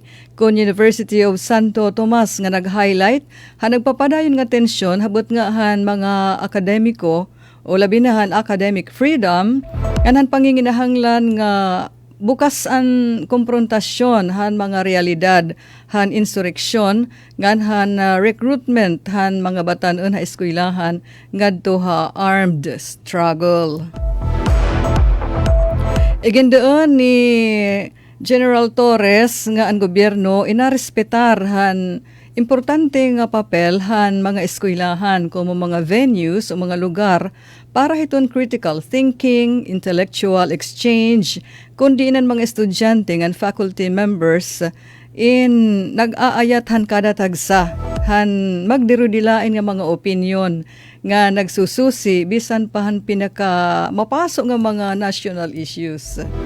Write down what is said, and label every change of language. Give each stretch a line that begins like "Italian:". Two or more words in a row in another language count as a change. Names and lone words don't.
Waray: kon University of Santo Tomas nga nag-highlight ha nagpapadayon nga tensyon habot nga han mga akademiko o labi na han
English: academic freedom
Waray: han panginginahanglan nga bukas ang konfrontasyon han mga realidad han insurreksyon ngan han recruitment han mga batan-on ha eskwelahan ngadto ha
English: armed struggle.
Waray: Igindoon ni General Torres nga ang gobyerno inarespetar han importante nga papel han mga eskwelahan como mga venues o mga lugar para hiton
English: critical thinking, intellectual exchange,
Waray: kundi inan mga estudyante ngan
English: faculty members
Waray: in nag-aayat han kada tagsa han magdirudilain nga mga opinyon nga nagsususi bisan pa han pinaka mapasok nga mga
English: national issues.